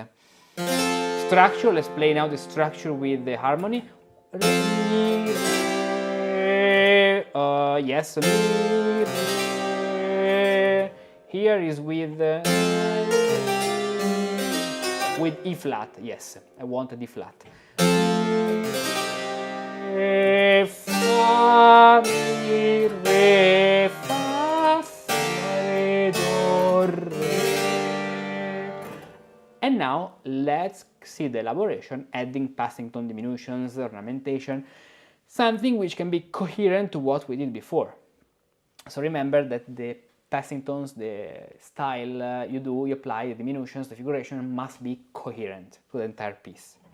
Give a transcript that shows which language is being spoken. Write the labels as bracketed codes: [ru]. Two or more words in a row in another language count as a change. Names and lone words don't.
[en] Structure, let's play now the structure with the harmony. Yes, here is with E flat. Yes, I want a D flat. Re, fa, mi, re, fa, re, do, re. And now let's see the elaboration, adding passing tone diminutions, ornamentation, something which can be coherent to what we did before. So remember that the passing tones, the style you apply, the diminutions, the figuration must be coherent to the entire piece.